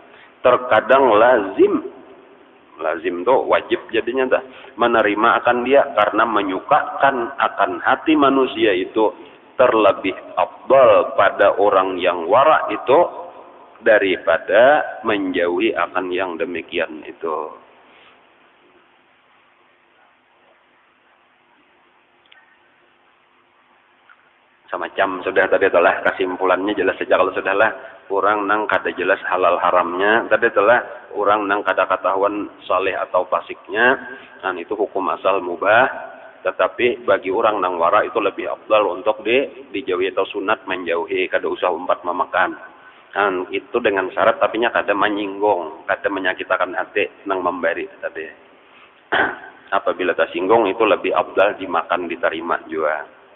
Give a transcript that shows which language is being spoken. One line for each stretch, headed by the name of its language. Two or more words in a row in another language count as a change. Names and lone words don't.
Indonesian: Terkadang lazim tuh wajib jadinya dah menerima akan dia karena menyukakan akan hati manusia itu terlebih afdal pada orang yang wara itu daripada menjauhi akan yang demikian itu.
Banjar: Semacam sudah tadi telah kesimpulannya jelas saja kalau sudahlah orang nang kada jelas halal haramnya tadi telah orang nang kada ketahuan saleh atau fasiknya dan itu hukum asal mubah tetapi bagi orang nang wara itu lebih afdal untuk dijauhi atau sunat menjauhi kada usah umpat memakan dan itu dengan syarat tapi nya kada menyinggung kada menyakitkan hati nang memberi tadi apabila tersinggung itu lebih afdal dimakan diterima juga.